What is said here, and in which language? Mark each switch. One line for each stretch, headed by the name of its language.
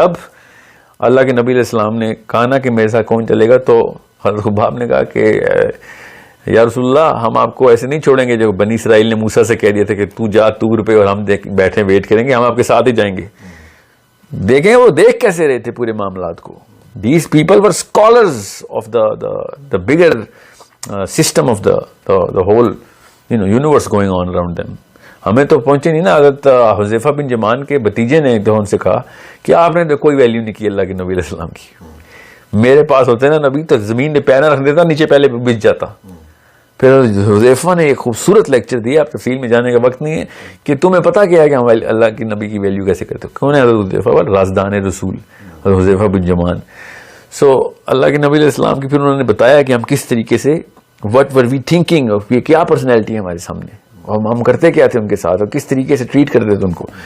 Urdu: جب اللہ کے نبی علیہ السلام نے کہا نا کہ میرے ساتھ کون چلے گا تو حضرت خباب نے کہا کہ یا رسول اللہ ہم آپ کو ایسے نہیں چھوڑیں گے جو بنی اسرائیل نے موسیٰ سے کہہ دیا تھا کہ تو جا تور پہ اور ہم بیٹھے ویٹ کریں گے, ہم آپ کے ساتھ ہی جائیں گے. دیکھیں وہ دیکھ کیسے رہے تھے پورے معاملات کو.
English: These people were scholars of the bigger system of the whole universe going on around them.
Urdu: ہمیں تو پہنچے نہیں نا. حضرت حذیفہ بن جمان کے بھتیجے نے تو ان سے کہا کہ آپ نے تو کوئی ویلیو نہیں کی اللہ کے نبی علیہ السلام کی. میرے پاس ہوتے نا نبی تو زمین پہ پیر نہ رکھ دیتا, نیچے پہلے بچ جاتا. پھر حذیفہ نے ایک خوبصورت لیکچر دیا, آپ تفصیل میں جانے کا وقت نہیں ہے, کہ تمہیں پتا کیا ہے کہ ہم اللہ کی نبی کی ویلیو کیسے کرتے ہو. کون ہے حضرت حذیفہ؟ رازدان رسول حضرت حذیفہ بن جمان. سو اللہ کے نبی علیہ السلام کی پھر انہوں نے بتایا کہ ہم کس طریقے سے
English: whatever we thinking,
Urdu: یہ کیا پرسنالٹی ہے ہمارے سامنے, اور ہم کرتے کیا تھے ان کے ساتھ, اور کس طریقے سے ٹریٹ کرتے تھے ان کو.